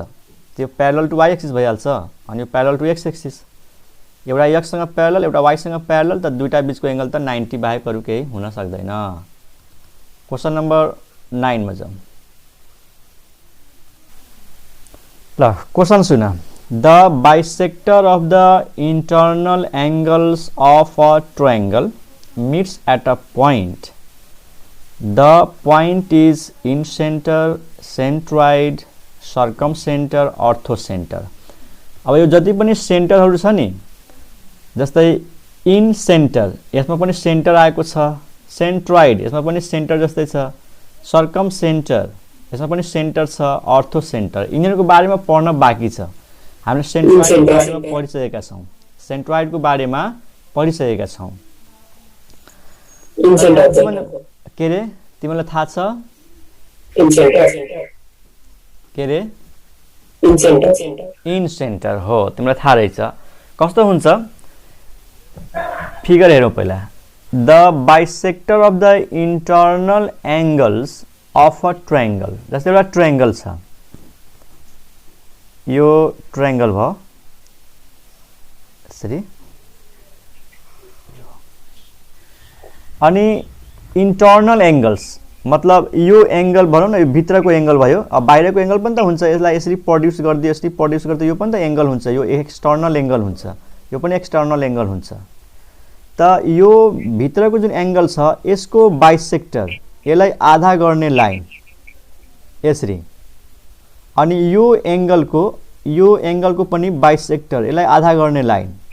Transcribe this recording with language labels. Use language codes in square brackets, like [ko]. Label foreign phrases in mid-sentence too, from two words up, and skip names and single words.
[ne] त्यो [en] parallel to y axis [ne] भइहाल्छ अनि यो [en] parallel to x axis [ne] एउटा x सँग प्यारलल एउटा y सँग प्यारलल त दुईटा बीचको एंगल त 90 बाहेक अरु केही हुन सक्दैन [en] question number 9 [ne] मा जाउँ ल क्वेशन सुन [en] the bisector of the internal angles of a triangle meets at a point. The point is in center, centroid, circumcenter, orthocenter. [ne] अब यो जति पनि सेन्टरहरु छ नि जस्तै [en] in center [ne] यसमा पनि सेन्टर आएको छ सेन्ट्रोइड यसमा पनि सेन्टर जस्तै छ सर्कमसेन्टर यसमा पनि सेन्टर छ अर्थोसेन्टर यिनीहरुको बारेमा पढ्न बाँकी छ हामीले सेन्ट्रोइडको बारेमा पढिसकेका छौं सेन्ट्रोइडको बारेमा पढिसकेका छौं के रे तिमीलाई थाहा छ के रे [en] in center [ne] हो तिमीलाई थाहा रहेछ कस्तो हुन्छ फिगर हेरौँ पहिला [en] the bisector of the internal angles of a triangle [ne] जस्तै एउटा ट्रायंगल छ यो ट्रायंगल भयो यसरी अनि [en] internal angles [ne] मतलब यो एंगल भनौं न यो भित्रको एंगल भयो अब बाहिरको एंगल पनि त हुन्छ यसलाई यसरी प्रोड्युस गर्दै यसरी प्रोड्युस गर्दै यो पनि त एंगल हुन्छ यो [en] external angle [ne] हुन्छ यो पनि [en] external angle [ne] हुन्छ त यो भित्रको जुन एंगल छ यसको बाइसेक्टर यसलाई आधा गर्ने लाइन यसरी अनि यो एंगलको पनि बाइसेक्टर यसलाई आधा गर्ने लाइन